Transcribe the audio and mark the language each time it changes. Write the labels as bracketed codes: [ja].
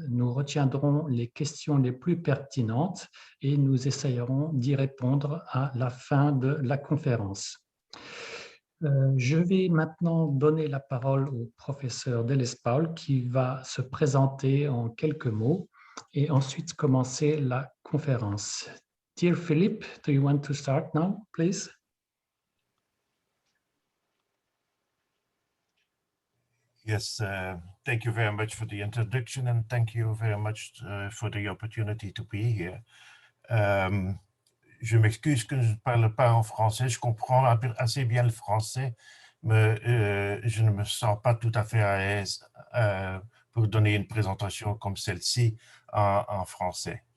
[fr] Nous retiendrons les questions les plus pertinentes et nous essayerons d'y répondre à la fin de la conférence. Je vais maintenant donner la parole au professeur DELESPAUL qui va se présenter en quelques mots et ensuite commencer la conférence. [en] Dear Philippe, do you want to start now, please? Yes, thank you very much for the introduction and thank you very much for the opportunity to be here. [fr] Je m'excuse que je ne parle pas en français, je comprends assez bien le français, mais je ne me sens pas tout à fait à l'aise pour donner une présentation comme celle-ci en français.